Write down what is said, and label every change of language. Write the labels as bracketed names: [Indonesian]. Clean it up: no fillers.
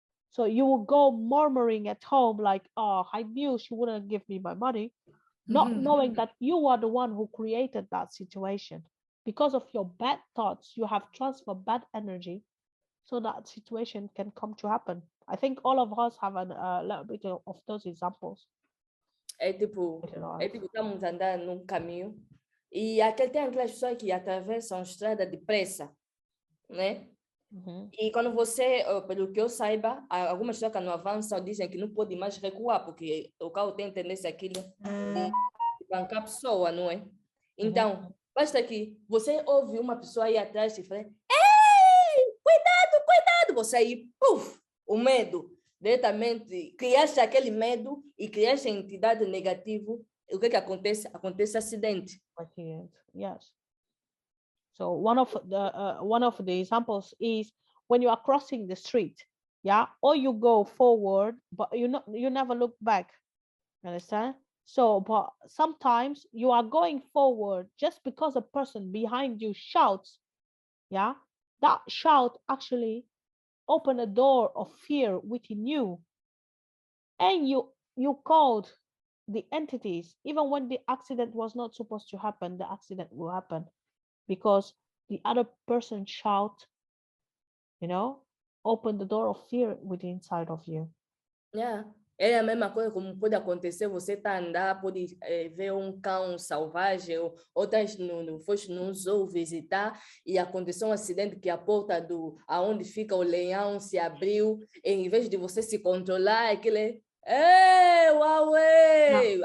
[English] So you will go murmuring at home like, oh, I knew she wouldn't give me my money, not knowing that you are the one who created that situation. Because of your bad thoughts, you have transferred bad energy, so that situation can come to happen. I think all of us have a little bit of those examples. [Portuguese] É tipo, estamos andando num caminho e tem aquelas pessoas que atravessam a estrada depressa, né? E quando você, pelo que eu saiba, algumas pessoas que não avançam dizem que não pode mais recuar, porque o carro tem tendência aquilo de bancar a pessoa, não é? Então, basta que você ouve uma pessoa aí atrás e fala, ei, cuidado, cuidado, você aí, puf, o medo, diretamente, criaste aquele medo e criaste a entidade negativa, o que acontece? Acontece acidente. [English] Yes. So one of the examples is when you are crossing the street, yeah, or you go forward, but you never look back. Understand? So, but sometimes you are going forward just because a person behind you shouts, yeah, that shout actually open a door of fear within you, and you called the entities, even when the accident was not supposed to happen, the accident will happen because the other person shout, open the door of fear within inside of you. Yeah. [Portuguese] É a mesma coisa como pode acontecer, você tá a andar, pode ver um cão selvagem, ou tá foste num zoo visitar e aconteceu um acidente que a porta aonde fica o leão se abriu, e em vez de você se controlar, aquele Huawei!